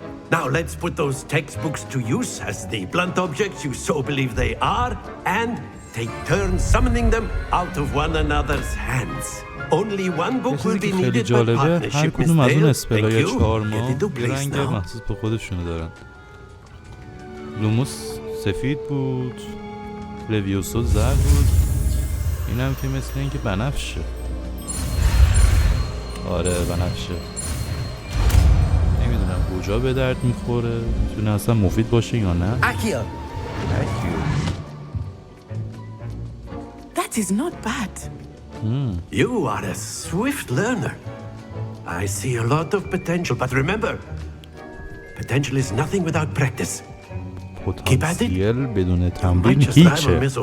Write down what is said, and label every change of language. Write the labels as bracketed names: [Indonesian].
[English] Now let's put those textbooks to use as the blunt objects you so believe they are, and take turns summoning them out of one another's hands. Only one book will be needed by partnership, Miss Dale. Thank you. Get into place now. [Persian] محسوس به خودشونو دارن. لوموس سفید بود، لویوسو زرد بود، اینم که مثل این که بنفشه. آره بنفشه. نمیدونم کجا به درد میخوره، میتونه اصلا مفید باشه یا نه. [English] Akio. That is not bad. You are a swift learner. I see a lot of potential, but remember, potential is nothing without practice. [Persian] پتانسیل بدون تمرین هیچه.